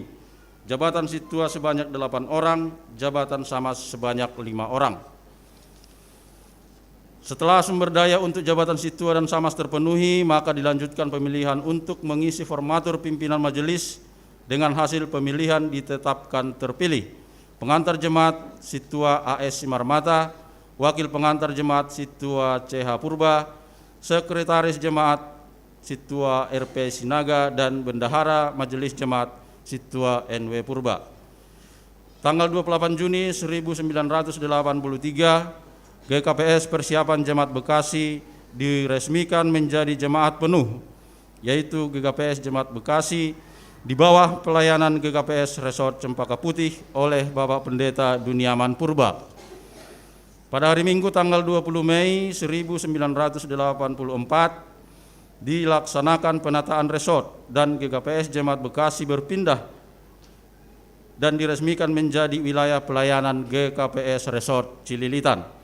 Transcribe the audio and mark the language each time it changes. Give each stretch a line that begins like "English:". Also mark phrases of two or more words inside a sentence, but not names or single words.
Indonesian: Jabatan Situa sebanyak 8 orang, jabatan Samas sebanyak 5 orang. Setelah sumber daya untuk jabatan Situa dan Samas terpenuhi, maka dilanjutkan pemilihan untuk mengisi formatur pimpinan majelis. Dengan hasil pemilihan ditetapkan terpilih pengantar jemaat Situa AS Simarmata, wakil pengantar jemaat Situa CH Purba, sekretaris jemaat Situa RP Sinaga, dan bendahara majelis jemaat Situa NW Purba. Tanggal 28 Juni 1983, GKPS Persiapan Jemaat Bekasi diresmikan menjadi jemaat penuh, yaitu GKPS Jemaat Bekasi di bawah pelayanan GKPS Resort Cempaka Putih oleh Bapak Pendeta Duniaman Purba. Pada hari Minggu tanggal 20 Mei 1984 dilaksanakan penataan resort dan GKPS Jemaat Bekasi berpindah dan diresmikan menjadi wilayah pelayanan GKPS Resort Cililitan.